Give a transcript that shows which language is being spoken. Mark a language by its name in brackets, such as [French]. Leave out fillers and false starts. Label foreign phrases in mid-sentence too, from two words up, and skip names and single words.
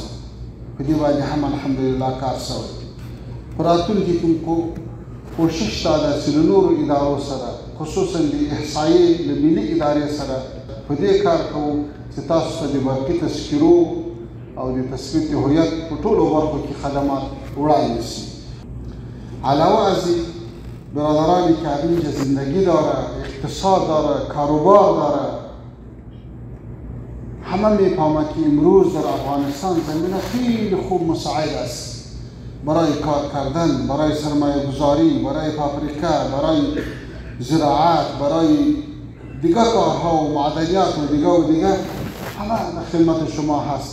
[Pashto] په دې باندې هم الحمدلله کار شوی. په راتلونکي کې کوشش دا ده چې له نورو ادارو سره، خصوصا د احصایې له ملي ادارې سره په دې کار کوو چې تاسو ته د برقي تذکرو او د تثبیت هویت په ټولو برخو کې خدمات وړاندې شي. [Persian] علاوه از این برادرانی که اینجا زندگی داره، اقتصاد داره، کاروبار داره، همه میفهمه که امروز در افغانستان زمینه خیلی خوب مساعد است برای کار کردن، برای سرمایه گذاری، برای فابریکه، برای زراعت، برای دیگر کارها و معدنیات و دیگر همه در خدمت شما هست.